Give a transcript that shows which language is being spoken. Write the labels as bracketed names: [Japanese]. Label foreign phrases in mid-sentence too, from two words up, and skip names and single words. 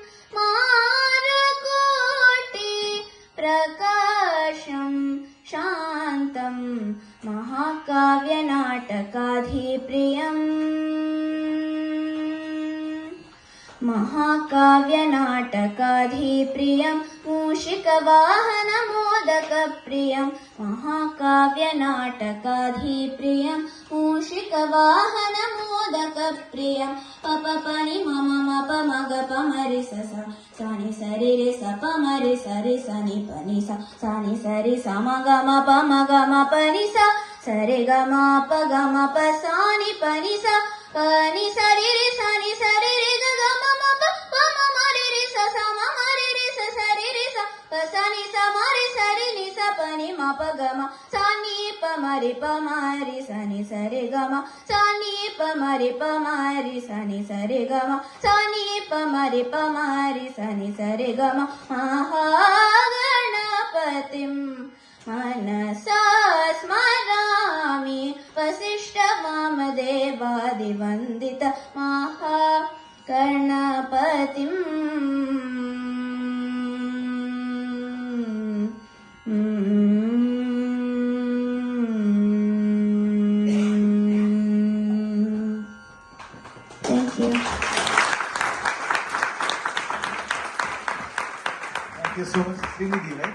[Sanskrit] मारकोटि प्रकाशं शान्तं महाकाव्यनाटकाधिप्रियम् महाकाव्यनाटकाधिप्रियं मूषिकवाहनमोदकप्रियं महाकाव्यनाटकाधिप्रियं मूषिकवाहनमोदकप्रियं पपपनि मम मप मग पमरि सस सानि सरि रे सप मरि सरि सनि पनि सा सानि सरि सम गम पम गम पनि सा सरि गम प गम प सानि पनि सा पनि सरि रे सानि सरि रे ग गम म प म मरि रे स स म मरि रे स सरि रे स प सनि स मरि सरि नि स पनि म प ग म सानि प मरि प मरि सनि सरि ग म सानि प मरि प मरि सनि सरि ग म सानि प मरि प मरि सनि सरि ग म महागणपतिं मनसा स्मरामि वसिष्ठवामदेवादिवन्दित महागणपतिं [English] Thank you. Thank you so much. Srinidhi, right?